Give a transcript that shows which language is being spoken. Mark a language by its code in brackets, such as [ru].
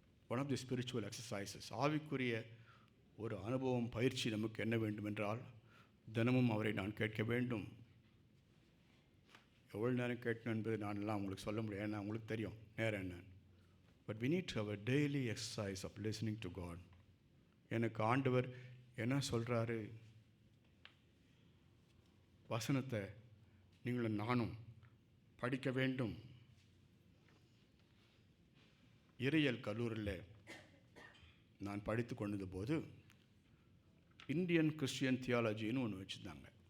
[en] one of the spiritual exercises, [ta] ஆவிக்குரிய ஒரு அனுபவம், பயிற்சி நமக்கு என்ன வேண்டும் என்றால் தினமும் அவரை நான் கேட்க வேண்டும். எவ்வளோ நேரம் கேட்கணும் என்பது நான் எல்லாம் உங்களுக்கு சொல்ல முடியாது, ஏன்னா உங்களுக்கு தெரியும் நேரம் என்ன. [en] But we need to have a daily exercise of listening to God. [ta] எனக்கு ஆண்டவர் என்ன சொல்கிறாரு, வசனத்தை நீங்களும் நானும் படிக்க வேண்டும். இறையியல் கல்லூரியில் நான் படித்து கொண்டிருந்த போது இந்தியன் கிறிஸ்டியன் தியாலஜின்னு ஒன்று வச்சுருந்தாங்க.